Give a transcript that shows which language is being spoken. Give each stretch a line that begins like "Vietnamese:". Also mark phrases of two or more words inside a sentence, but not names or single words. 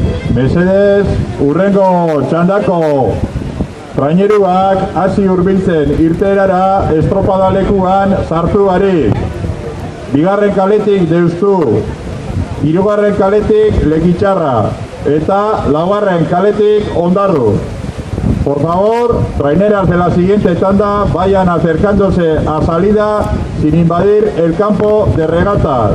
Basque: Mesedez, urrengo txandako traineruak hasi hurbiltzen irteerara estropadalekuan sartu barik. Bigarren kaletik Deustu, hirugarren kaletik Lekitxarra eta laugarren kaletik Ondarru.
Spanish: Por favor, traineras de la siguiente tanda vayan acercándose a salida sin invadir el campo de regatas.